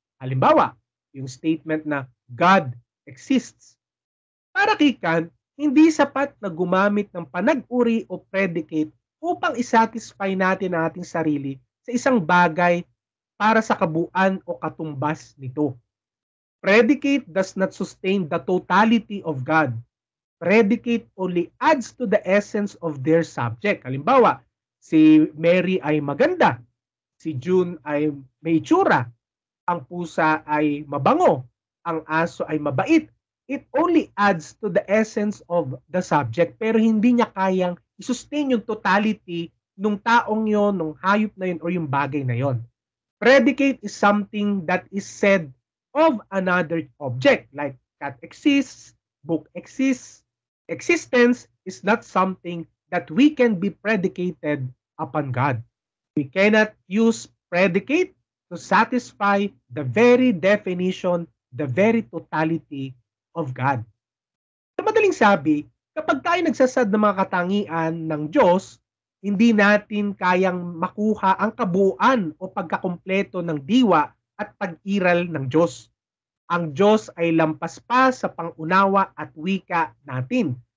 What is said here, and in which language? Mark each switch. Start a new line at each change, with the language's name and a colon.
Filipino: Halimbawa, yung statement na God exists. Para kay Kant, hindi sapat na gumamit ng panag-uri o predicate upang isatisfy natin ang ating sarili sa isang bagay para sa kabuuan o katumbas nito.
English: Predicate does not sustain the totality of God. Predicate only adds to the essence of their subject.
Filipino: Halimbawa, si Mary ay maganda, si June ay may itsura, ang pusa ay mabango, ang aso ay mabait.
English: It only adds to the essence of the subject
Filipino: pero hindi niya kayang i-sustain yung totality nung taong yon, nung hayop na yun o yung bagay na yon.
English: Predicate is something that is said of another object like cat exists, book exists. Existence is not something that we can be predicated upon God. We cannot use predicate to satisfy the very definition, the very totality of God.
Filipino: Sa madaling sabi, kapag tayo nagsasad ng mga katangian ng Diyos, hindi natin kayang makuha ang kabuuan o pagkakumpleto ng diwa at pag-iral ng Diyos. Ang Diyos ay lampas pa sa pangunawa at wika natin.